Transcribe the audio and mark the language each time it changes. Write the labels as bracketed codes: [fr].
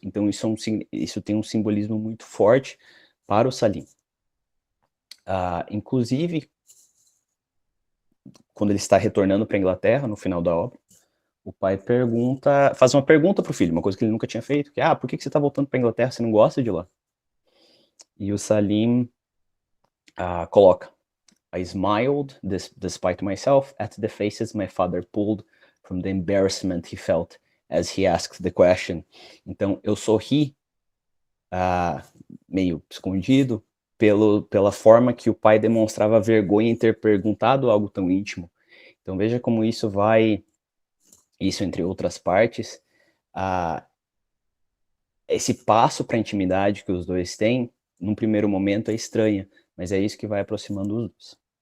[pt] Então, isso tem um simbolismo muito forte para o Salim. Inclusive, quando ele está retornando para a Inglaterra, no final da obra, o pai faz uma pergunta para o filho, uma coisa que ele nunca tinha feito, que por que você está voltando para a Inglaterra, você não gosta de lá? E o Salim coloca, [en] I smiled, despite myself, at the faces my father pulled from the embarrassment he felt as he asked the question. [pt] Então, eu sorri, meio escondido, pela forma que o pai demonstrava vergonha em ter perguntado algo tão íntimo. Então, veja como isso entre outras partes, esse passo para a intimidade que os dois têm, num primeiro momento é estranha, mas é isso que vai aproximando os dois.